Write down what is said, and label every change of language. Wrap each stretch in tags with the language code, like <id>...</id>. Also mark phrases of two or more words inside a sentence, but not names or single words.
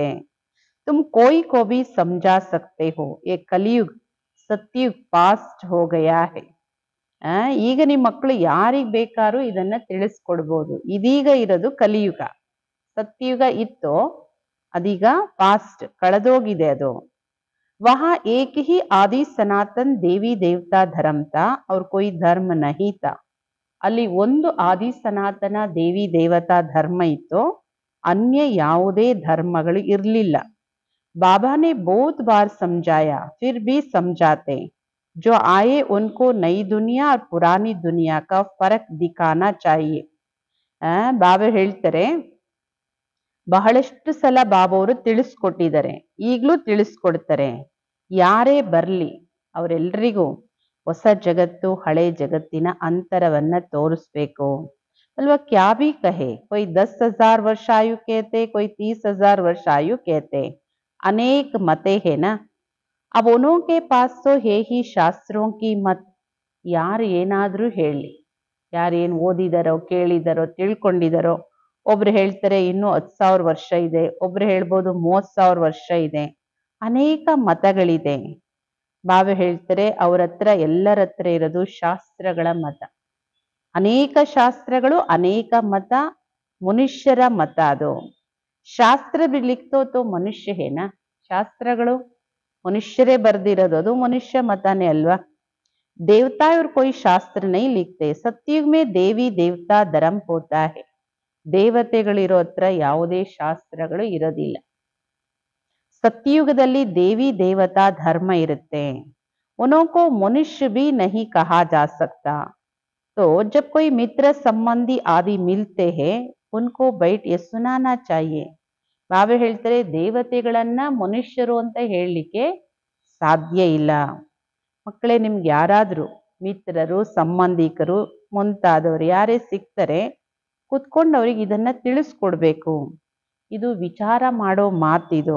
<hi>तुम कोई को भी समझा सकते हो, ये कलियुग सतयुग पास्ट हो गया है.</hi> <kn>ಈಗ ನಿಮ್ಮ ಮಕ್ಕಳು ಯಾರಿಗ್ ಬೇಕಾದ್ರೂ ಇದನ್ನ ತಿಳಿಸ್ಕೊಡ್ಬೋದು. ಇದೀಗ ಇರೋದು ಕಲಿಯುಗ. ಸತ್ಯುಗ ಇತ್ತು, ಅದೀಗ ಪಾಸ್ಟ್ ಕಳೆದೋಗಿದೆ ಅದು.</kn> <hi>वहां एक ही आदि सनातन देवी देवता धर्म था और कोई धर्म नहीं था.</hi> <kn>ಅಲ್ಲಿ ಒಂದು ಆದಿ ಸನಾತನ ದೇವಿ ದೇವತಾ ಧರ್ಮ ಇತ್ತು, ಅನ್ಯ ಯಾವುದೇ ಧರ್ಮಗಳು ಇರಲಿಲ್ಲ.</kn> <hi>बाबा ने बहुत बार समझाया, फिर भी समझाते. जो आए उनको नई दुनिया और पुरानी दुनिया का फर्क दिखाना चाहिए.</hi> <kn>ಬಾಬಾ ಹೇಳ್ತಾರೆ, ಬಹಳಷ್ಟು ಸಲ ಬಾಬಾ ಅವರು ತಿಳಿಸ್ಕೊಟ್ಟಿದ್ದಾರೆ, ಈಗಲೂ ತಿಳಿಸ್ಕೊಡ್ತಾರೆ. ಯಾರೇ ಬರ್ಲಿ ಅವರೆಲ್ಲರಿಗೂ ಹೊಸ ಜಗತ್ತು ಹಳೆ ಜಗತ್ತಿನ ಅಂತರವನ್ನ ತೋರಿಸ್ಬೇಕು ಅಲ್ವಾ.</kn> <hi>क्या भी कहे, कोई 10,000 वर्ष आयु कहते, कोई 30,000 वर्ष आयु कहते, अनेक मते है ना. अब उनके पास तो है ही शास्त्रों की मत.</hi> <kn>ಯಾರು ಏನಾದ್ರೂ ಹೇಳಿ, ಯಾರೇನು ಓದಿದಾರೋ ಕೇಳಿದಾರೋ ತಿಳ್ಕೊಂಡಿದಾರೋ, ಒಬ್ರು ಹೇಳ್ತಾರೆ ಇನ್ನು 10,000 ವರ್ಷ ಇದೆ, ಒಬ್ರು ಹೇಳ್ಬೋದು 30,000 ವರ್ಷ ಇದೆ, ಅನೇಕ ಮತಗಳಿದೆ. ಬಾಬಾ ಹೇಳ್ತಾರೆ ಅವ್ರ ಹತ್ರ ಎಲ್ಲರ ಹತ್ರ ಇರೋದು ಶಾಸ್ತ್ರಗಳ ಮತ. ಅನೇಕ ಶಾಸ್ತ್ರಗಳು, ಅನೇಕ ಮತ, ಮನುಷ್ಯರ ಮತ ಅದು.</kn> <hi>ಶಾಸ್ತ್ರ भी लिखतो तो मनुष्य है ना.</hi> <kn>ಶಾಸ್ತ್ರಗಳು ಮನುಷ್ಯರೇ ಬರ್ದಿರೋದು, ಅದು ಮನುಷ್ಯ ಮತನೇ ಅಲ್ವಾ.</kn> <hi>ದೇವತಾ और कोई शास्त्र नहीं लिखते. सत्युग में देवी देवता धर्म होता है.</hi> <kn>ದೇವತೆಗಳಿರೋ ಹತ್ರ ಯಾವುದೇ ಶಾಸ್ತ್ರಗಳು ಇರೋದಿಲ್ಲ. सत्युगದಲ್ಲಿ ದೇವಿ ದೇವತಾ ಧರ್ಮ ಇರುತ್ತೆ.</kn> <hi>उनको मनुष्य भी नहीं कहा जा सकता. तो जब कोई मित्र संबंधी आदि मिलते हैं उनको बैठ ये सुनाना चाहिए.</hi> <kn>ಬಾಬಾ ಹೇಳ್ತಾರೆ ದೇವತೆಗಳನ್ನ ಮನುಷ್ಯರು ಅಂತ ಹೇಳಲಿಕ್ಕೆ ಸಾಧ್ಯ ಇಲ್ಲ. ಮಕ್ಕಳೇ, ನಿಮ್ಗೆ ಯಾರಾದ್ರೂ ಮಿತ್ರರು ಸಂಬಂಧಿಕರು ಮುಂತಾದವರು ಯಾರೇ ಸಿಗ್ತಾರೆ, ಕುತ್ಕೊಂಡು ಅವ್ರಿಗೆ ಇದನ್ನ ತಿಳಿಸ್ಕೊಡ್ಬೇಕು. ಇದು ವಿಚಾರ ಮಾಡೋ ಮಾತಿದು.</kn>